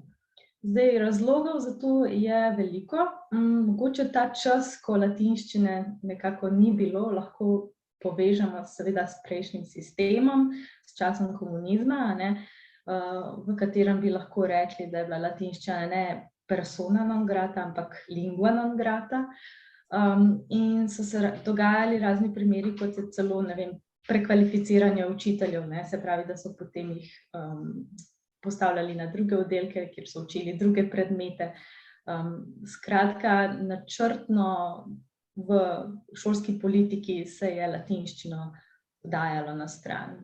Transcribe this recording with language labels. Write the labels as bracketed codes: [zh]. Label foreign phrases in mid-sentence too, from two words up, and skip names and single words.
[sl] Zdaj, razlogov za to je veliko. Mogoče ta čas, ko latinščine nekako ni bilo, lahko povežemo seveda s prejšnjim sistemom, s časom komunizma, v katerem bi lahko rekli, da je bila latinščina ne [la] persona non grata, [sl] ampak [la] lingua non grata. [sl] In so se dogajali razni primeri, kot je celo, prekvalificiranje učiteljev, se pravi, da so potem jih postavljali na druge oddelke, kjer so učili druge predmete. Skratka, načrtno v šolski politiki se je latinščino dajalo na stran.